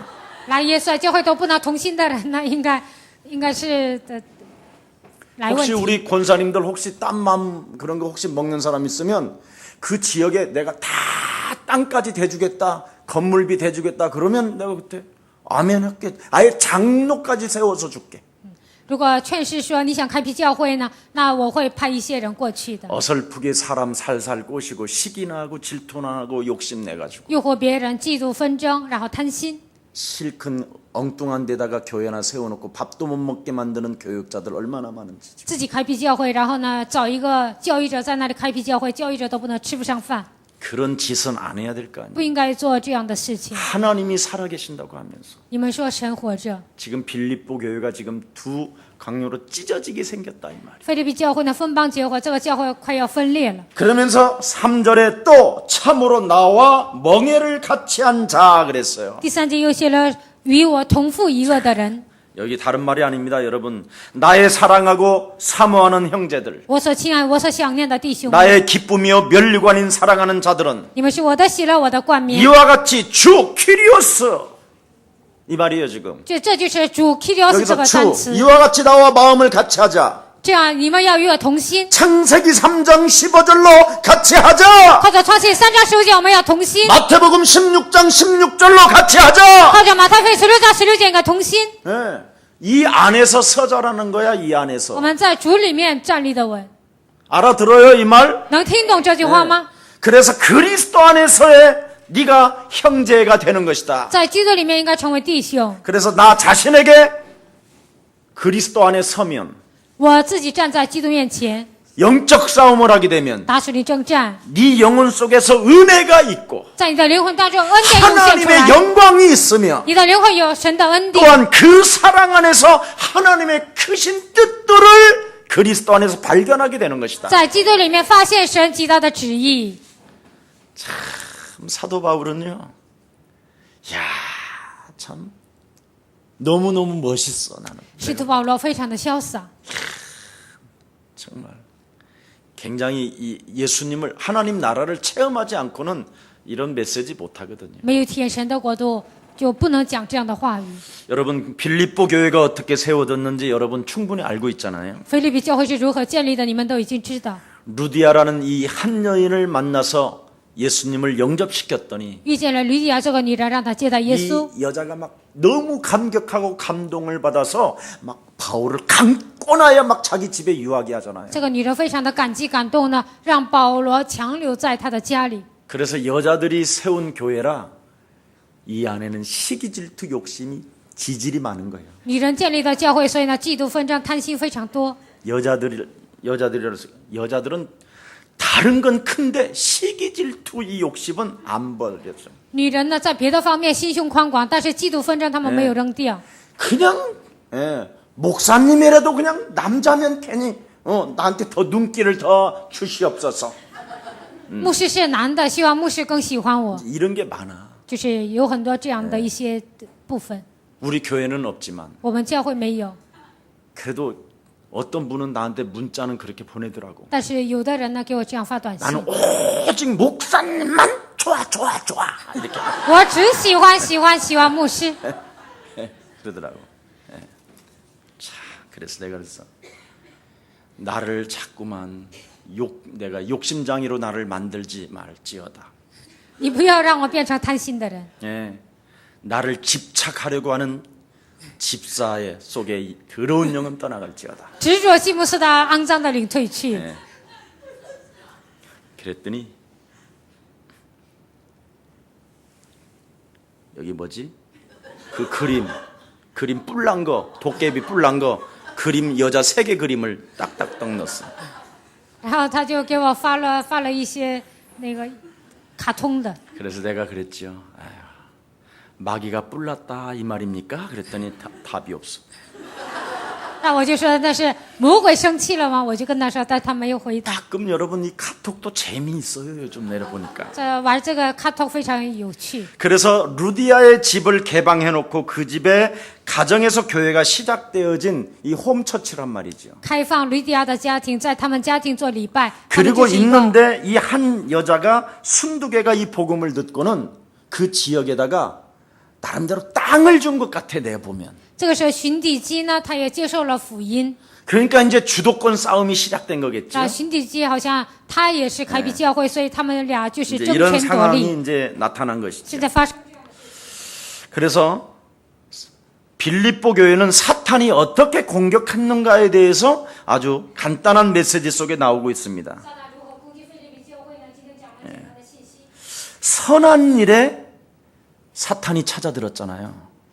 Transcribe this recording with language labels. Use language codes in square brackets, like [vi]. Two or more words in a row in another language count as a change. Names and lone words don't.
[zh] 来耶稣爱教会都不能同心的人呢，应该是的来问 [ko] 혹시 [zh] 题。 [ko] 우리 권사님들 혹시 땀맘 그런 거 혹시 먹는 사람 있으면 그 지역에 내가 다 땅까지 대주겠다. 건물비 대주겠다 그러면 내가 그때 아멘 할게. 아예 장로까지 세워서 줄게. [zh] 如果劝士说你想开辟教会呢，那我会派一些人过去的， [ko] 어설프게 사람 살살 꼬시고 시기나 하고 질투나 하고 욕심내가지고 [zh] 诱惑别人嫉妒纷争，然后贪心。 [ko] 실컷 엉뚱한 데다가 교회나 세워놓고 밥도 못 먹게 만드는 교육자들 얼마나 많은지. [zh] 自己开辟教会，然后呢找一个教育者在那里开辟教会，教育者都不能吃不上饭， [ko] 그런 짓은 안 해야 될 거 아니에요. [zh] 不应该做这样的事情。 [ko] 하나님이 살아계신다고 하면서 [zh] 你们说神活着， [ko] 지금 빌립보 교회가 지금 두 강요로 찢어지게 생겼다 이 말이에요. [zh] 菲律宾教会呢分邦结伙，这个教会快要分裂了。 [ko] 그러면서 3절에 또 참으로 나와 멍에를 같이 한 자 그랬어요. [zh] 第3节又写了与我同父一恶的人， [ko] 여기 다른 말이 아닙니다, 여러분. 나의 사랑하고 사모하는 형제들, [zh] 我所亲爱、我所想念的弟兄们， [ko] 나의 기쁨이요 면류관인 사랑하는 자들은 [zh] 你们是我的喜乐，我的冠冕。 [ko] 이와 같이 주 퀴리오스 이 말이에요 지금. [zh] 这就是主 Kyrios 这 [ko] 여기서 [zh] 个单 [ko] 주 [zh] 词， [ko] 이와 같이 나와 마음을 같이 하자. [zh] 这样你们要与我同心。 [ko] 창세기 3장 15절로 같이 하자. [zh] 靠着创世3章15节，我们要同心； [ko] 마태복음 16장 16절로 같이 하자. [zh] 靠着马太福音16章16节，应该同心。 [ko] 예. 이 안에서 서자라는 거야, 이 [zh] 我 [ko] 안에서. [zh] 们在主里面站立的稳， [ko] 알아들어요, 이 말? [zh] 能听懂这句话吗？ [ko] 그래서 그리스도 안에서의 네가 형제가 되는 것이다. [zh] 在基督里面应该成为弟兄。 [ko] 그래서 나 자신에게 그리스도 안에 서면 [zh] 我自己站在基督面前， [ko] 영적 싸움을 하게 되면 [zh] 打属灵征战， [ko] 네 영혼 속에서 은혜가 있고 [zh] 在你的灵魂当中恩典涌现出 [ko] 하나님의 [zh] 来， [ko] 영광이 있으며 [zh] 你的灵魂有神的恩典， [ko] 또한 그 사랑 안에서 하나님의 크신 뜻들을 그리스도 안에서 발견하게 되는 것이다. [zh] 在基督里面发现神极大的旨意。 [ko] 참 사도 바울은요, 야, 참 너무너무 멋있어 나는. [zh] 使徒保罗非常的潇洒， [ko] 정말 굉장히 이 예수님을 하나님 나라를 체험하지 않고는 이런 메시지 못 하거든요. [zh] 没有体验神的国度，就不能讲这样的话语。 [ko] 여러분 빌립보 교회가 어떻게 세워졌는지 여러분 충분히 알고 있잖아요. [zh] 菲律宾教会是如何建立的，你们都已经知道。 [ko] 루디아라는 이 한 여인을 만나서 예수님을 영접시켰더니 [zh] 遇见了吕底亚这个女人，让她接待耶稣。 [ko] 이 여자가 막 너무 감격하고 감동을 받아서 막 바울을 감고 나야 막 자기 집에 유하게 하잖아요. [zh] 这个女人非常的感激感动呢，让保罗强留在她的家里。 [ko] 그래서 여자들이 세운 교회라 이 안에는 시기 질투 욕심이 지질이 많은 거예요. [zh] 女人建立的教会，所以呢，嫉妒纷争、贪心非常多。 [ko] 여자들은 다른 건 큰데 시기 질투 이 욕심은 안 버렸어요. [zh] 女人呢，在别的方面心胸宽广，但是嫉妒纷争他们没有扔掉。 [ko] 그냥 목사님이라도 그냥 남자면 괜히 나한테 더 눈길을 더 주시옵소서. [zh] 牧师是男的，希望牧师更喜欢我， [ko] 이런 게 많아. [zh] 就是有很多这样的一些部分。 [ko] 우리 교회는 없지만 [zh] 我们教会没有， [ko] 그래도 어떤 분은 나한테 문자는 그렇게 보내더라고. [zh] 但是有的人呢给我这样发短信， [ko] 나는 오직 목사님만 좋아 이렇게 [zh] 我只喜欢牧师。 [ko] 그러더라고. 자, 그래서 내가 그랬어. 나를 자꾸만 내가 욕심장이로 나를 만들지 말지어다. [zh] 你不要让我变成贪心的人， [ko] 예, 나를 집착하려고 하는 집사의 속에 이 더러운 영은 떠나갈지어다. [zh] 执着西姆斯的肮脏的灵退去。 [ko] 예. 그랬더니 여기 뭐지? 그 그림 뿔난 거, 도깨비 뿔난 거 그림 여자 3개 그림을 딱딱딱 넣었어. [zh] 然后他就给我发了一些那个卡通的。 [ko] 그래서 내가 그랬지요. 아휴, 마귀가 뿔났다 이 말입니까? 그랬더니 답이 없어. [zh] 那我就说那是魔鬼生气了吗？我就跟他说，但他没有回答。 [ko] 가끔 여러분 이 카톡도 재미있어요. 요즘 내려보니까. [zh] 这玩这个卡通非常有趣。 [ko] 그래서 루디아의 집을 개방해놓고 그 집에 가정에서 교회가 시작되어진 이 홈처치란 말이죠. [zh] 开放吕底亚的家庭，在他们家庭做礼拜。他们 [ko] 그리고 [zh] 就是一个 [ko] 있는데 이 한 여자가 순두개가 이 복음을 듣고는 그 지역에다가 나름대로 땅을 준 것 같아 내가 보면. [zh] 这个时候荀底基呢，他也接受了福音。 [ko] 그러니까 이제 주도권 싸움이 시작된 거겠죠. [zh] 那荀底基好像他也是开辟教会，所以他们俩就是 [ko] 이제 [zh] 争 [ko] 이런 [zh] 权夺利。 [ko] 상황이 이제 나타난 것이죠. [zh] 现在发生， [ko] 그래서 빌립보 교회는 사탄이 어떻게 공격했는가에 대해서 아주 간단한 메시지 속에 나오고 있습니다. 선한 일에 사탄이 찾아들었잖아요.